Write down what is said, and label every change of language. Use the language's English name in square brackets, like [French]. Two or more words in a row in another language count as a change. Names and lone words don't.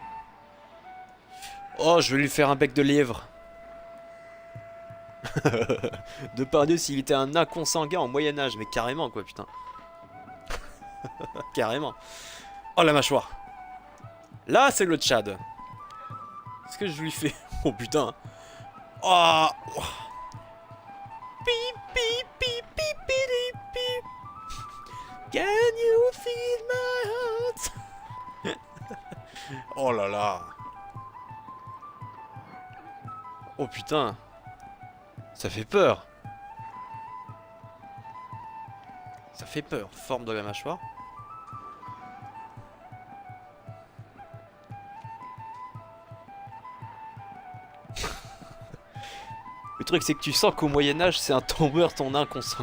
[French] Oh, je vais lui faire un bec de lièvre. Depardieu s'il était un nain consanguin en Moyen-Âge, mais carrément, quoi, putain. Carrément. Oh la mâchoire. Là c'est le Tchad. Qu'est-ce que je lui fais? Oh putain. Oh. Pip pip pip pip pip pip. [English] Can you feel my heart? [French] Oh là là. Oh putain. Ça fait peur. Ça fait peur. Forme de la mâchoire. Le truc c'est que tu sens qu'au Moyen-Âge c'est un tombeur ton nain consanguin.